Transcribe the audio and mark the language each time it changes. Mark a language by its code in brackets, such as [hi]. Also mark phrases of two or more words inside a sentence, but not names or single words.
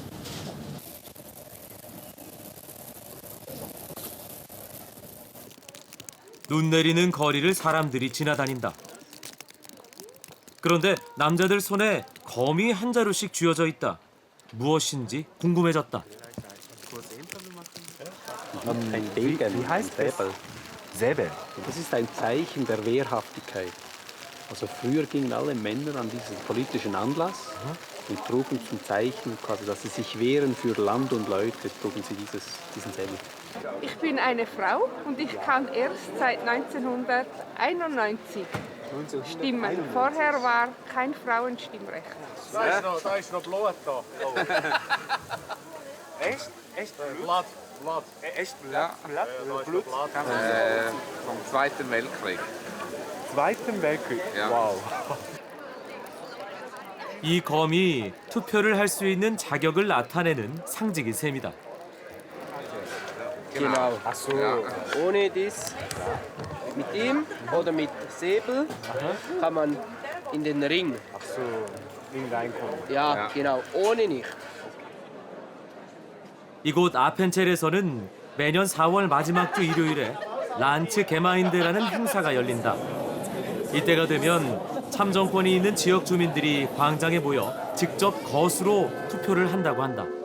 [ko] 눈 내리는 거리를 사람들이 지나다닌다. 그런데 남자들 손에 검이 한 자루씩 쥐어져 있다. 무엇인지 궁금해졌다. [de] Ein Degen. Wie heißt das? Säbel. Das ist ein Zeichen der Wehrhaftigkeit. Also früher gingen alle Männer an diesen politischen Anlass und trugen zum Zeichen, quasi, dass sie sich wehren für Land und Leute, trugen sie diesen Säbel. Ich bin eine Frau und ich kann erst seit 1991 stimmen. Vorher war kein Frauenstimmrecht. Da ist noch Blut da. Echt? Echt Blut? Blut. Echt Blut? Ja. Blut? Vom Zweiten Weltkrieg. Zweiten Weltkrieg? Ja. Wow. [ko] 이 검이 투표를 할 수 있는 자격을 나타내는 상징인 셈이다. [de] Genau. Ach so. Ja. Ohne das, mit ihm oder mit Säbel kann man in den Ring. Ach so, in reinkommen. Ja, Ja. genau, ohne nicht. [ko] 이곳 아펜첼에서는 매년 4월 마지막 주 일요일에 란츠 게마인데라는 행사가 열린다. 이때가 되면 참정권이 있는 지역 주민들이 광장에 모여 직접 거수로 투표를 한다고 한다.